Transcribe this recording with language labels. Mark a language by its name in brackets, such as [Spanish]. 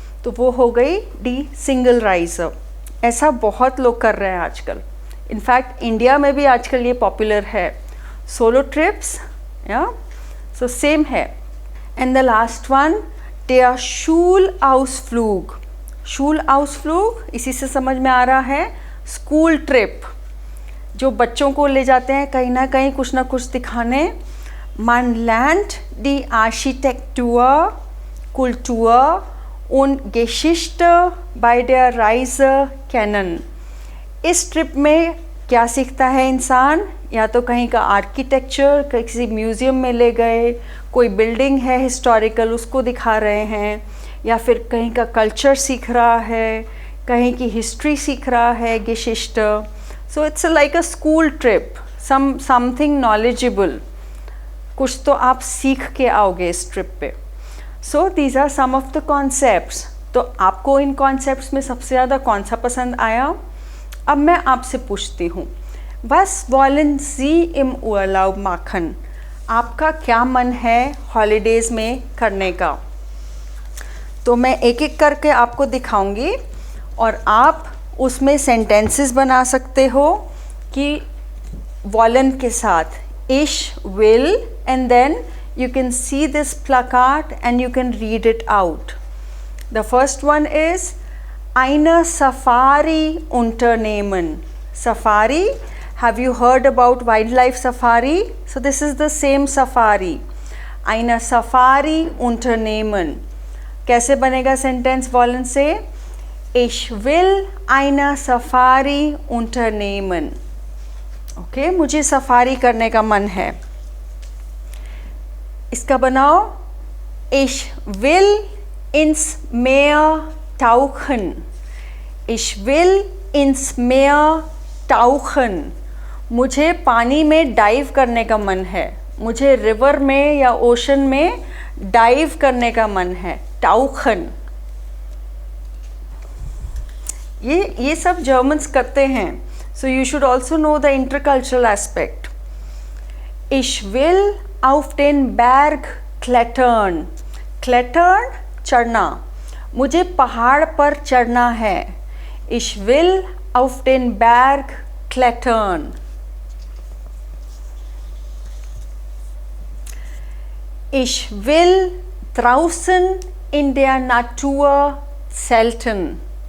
[Hindi] तो वो हो गई डी सिंगल राइजर। ऐसा बहुत लोग कर रहे हैं आजकल, इनफैक्ट इंडिया में भी आजकल ये पॉपुलर है, सोलो ट्रिप्स, या सो सेम है। [English] And the last one, der Schulausflug। [Hindi] Schulausflug इसी से समझ में आ रहा है स्कूल ट्रिप, जो बच्चों को ले जाते हैं कहीं ना कुछ दिखाने। [German] Man lernt die Architektur, Kultur und Geschichte bei der Reise kennen। [Hindi] इस ट्रिप में क्या सीखता है इंसान? या तो कहीं का आर्किटेक्चर, किसी म्यूज़ियम में ले गए, कोई बिल्डिंग है हिस्टोरिकल उसको दिखा रहे हैं, या फिर कहीं का कल्चर सीख रहा है, कहीं की हिस्ट्री सीख रहा है, Geschichte। [English] So it's like a school trip, something knowledgeable, [Hindi] कुछ तो आप सीख के आओगे इस ट्रिप पे। [English] So these are some of the concepts। [Hindi] तो आपको इन concepts में सबसे ज़्यादा कौन सा पसंद आया? अब मैं आपसे पूछती हूँ, [German] Was wollen Sie im Urlaub machen? [Hindi] आपका क्या मन है हॉलीडेज़ में करने का? तो मैं एक एक करके आपको दिखाऊंगी और आप उसमें सेंटेंसेस बना सकते हो कि वॉलन के साथ ich will, [English] and then you can see this plakat and you can read it out. The first one is [German] eine Safari unternehmen. [English] Safari, have you heard about wildlife safari? So this is the same safari. [German] Eine Safari unternehmen. [Hindi] कैसे बनेगा sentence वॉलन से? [German] Ich will eine Safari unternehmen। [Hindi] Okay, मुझे safari करने का मन है। इसका बनाओ [German] Ich will ins Meer tauchen। Ich will ins Meer tauchen. [Hindi] मुझे पानी में डाइव करने का मन है. मुझे रिवर में या ओशन में डाइव करने का मन है. [German] Tauchen. [Hindi] ये सब जर्मन्स करते हैं. [English] So you should also know the intercultural aspect. [German] Ich will auf den Berg klettern. Klettern, [Hindi] चढ़ना. मुझे पहाड़ पर चढ़ना है. [German] Ich will auf den Berg klettern. Ich will draußen in der Natur zelten.